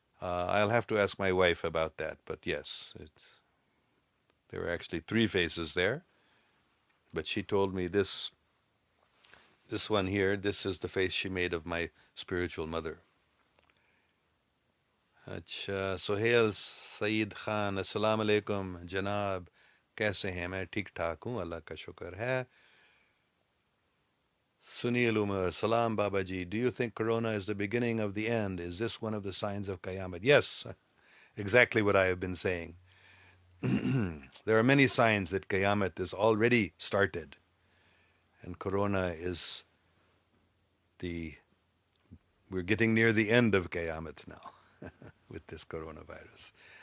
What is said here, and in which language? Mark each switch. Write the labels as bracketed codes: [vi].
[en] I'll have to ask my wife about that, but yes, there were actually three faces there. But she told me this one here, this is the face she made of my spiritual mother. [ur] اچھا. سہیل سعید خان، السلام علیکم جناب، کیسے ہیں؟ میں ٹھیک ٹھاک ہوں، اللہ کا شکر ہے. [en] Sunil Umar, Salam Babaji, do you think Corona is the beginning of the end? Is this one of the signs of Qiyamah? Yes, exactly what I have been saying. There are many signs that Qiyamah is already started. And Corona is we're getting near the end of Qiyamah now with this coronavirus.